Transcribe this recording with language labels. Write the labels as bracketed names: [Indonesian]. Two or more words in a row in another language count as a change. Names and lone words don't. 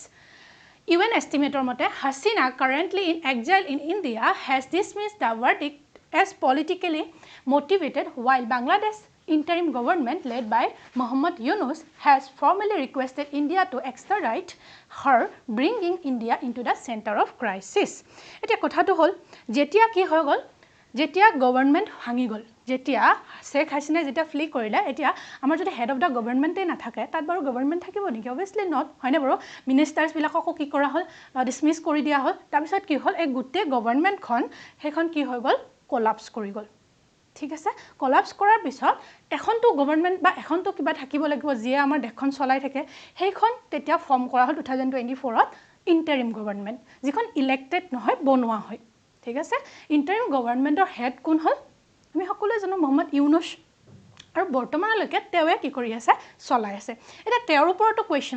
[English] UN estimator mote Hasina, currently in exile in India, has dismissed the verdict as politically motivated, while Bangladesh interim government led by Mohammad Yunus has formally requested India to extradite her, bringing India into the center of crisis. [Assamese] এইটো কথা তো হ'ল যেতিয়া কি হৈ গ'ল যেতিয়া government ভাঙি গ'ল যেতিয়া Sheikh Hasina যিটো flee কৰিলে এতিয়া আমাৰ যদি [English] head of the government [Assamese] এ নাথাকে তাৰ বাৰু government থাকিব নেকি [English] obviously not [Assamese] হয়নে বাৰু ministers বিলাকক কি কৰা হ'ল dismiss কৰি দিয়া হ'ল তাৰ বিচত কি হ'ল এক গোটেই government খন এতিয়া কি হৈ গ'ল collapse কৰি গ'ল ঠিক আছে কোলাপস কৰাৰ পিছত এখনটো গৱৰ্ণমেন্ট বা এখনটো কিবা থাকিব লাগিব যে আমাৰ দেশখন চলাই থাকে সেইখন তেতিয়া ফৰ্ম কৰা হ'ল 2024 ত [English] interim government [Assamese] যিখন ইলেক্টেড নহয় বনোৱা হয় ঠিক আছে [English] interim government's [Assamese] হেড কোন হ'ল আমি সকলোৱে জানো মোহাম্মদ ইউনুস আৰু বৰ্তমানলৈকে তেৱে কি কৰি আছে চলাই আছে এটা তেওঁৰ ওপৰতো কোৱেশ্চন